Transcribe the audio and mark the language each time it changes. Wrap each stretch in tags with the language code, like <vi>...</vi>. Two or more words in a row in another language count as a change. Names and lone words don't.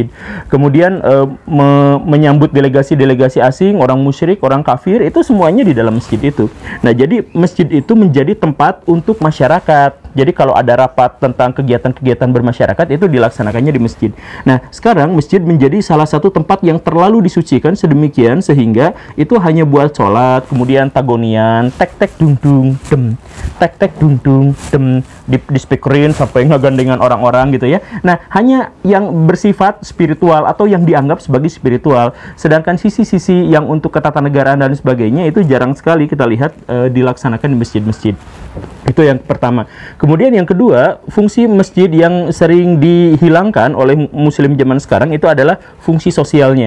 <id>Kemudian menyambut delegasi-delegasi asing, orang musyrik, orang kafir, itu semuanya di dalam masjid itu. Nah, jadi masjid itu menjadi tempat untuk masyarakat. Jadi kalau ada rapat tentang kegiatan-kegiatan bermasyarakat, itu dilaksanakannya di masjid. Nah, sekarang masjid menjadi salah satu tempat yang terlalu disucikan sedemikian sehingga itu hanya buat sholat, kemudian tagonian, tek-tek dung-dung, dem, tek-tek dung-dung, dem, di-speakerin sampai ngegandengan orang-orang gitu ya. Nah, hanya yang bersifat spiritual atau yang dianggap sebagai spiritual. Sedangkan sisi-sisi yang untuk ketatanegaraan dan sebagainya itu jarang sekali kita lihat dilaksanakan di masjid-masjid. Itu yang pertama. Kemudian yang kedua, fungsi masjid yang sering dihilangkan oleh muslim zaman sekarang itu adalah fungsi sosialnya.</id>